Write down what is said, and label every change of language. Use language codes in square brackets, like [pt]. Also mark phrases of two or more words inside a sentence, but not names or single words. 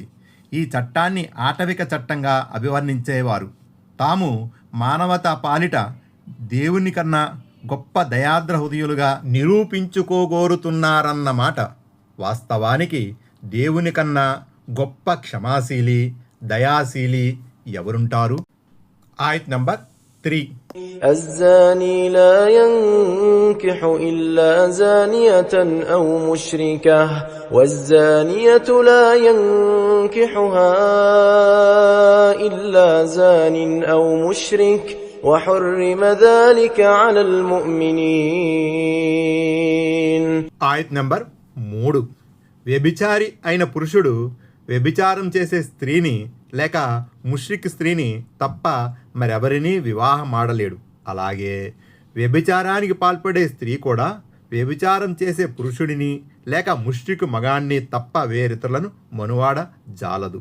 [te] ఈ చట్టాన్ని ఆటవిక చట్టంగా అభివర్ణించేవారు తాము మానవతా పాలిట దేవుని కన్నా గొప్ప దయాద్ర హృదయులుగా నిరూపించుకోగోరుతున్నారన్నమాట. వాస్తవానికి దేవుని కన్నా గొప్ప క్షమాశీలి, దయాశీలి ఎవరుంటారు? ఆయత్ నంబర్ 3. [ar] الزاني لا ينكح إلا زانية أو مشركة والزانية لا ينكحها إلا زان أو مشرك وحرم ذلك على المؤمنين. [te] ఆయత్ నంబర్ 3. వ్యభిచారి అయిన పురుషుడు వ్యభిచారం చేసే స్త్రీని లేక ముష్రిక్ స్త్రీని తప్ప మరెవరినీ వివాహమాడలేడు. అలాగే వ్యభిచారానికి పాల్పడే స్త్రీ కూడా వ్యభిచారం చేసే పురుషుడిని లేక ముష్రికు మగాణ్ణి తప్ప వేరితరులను మనువాడ జాలదు.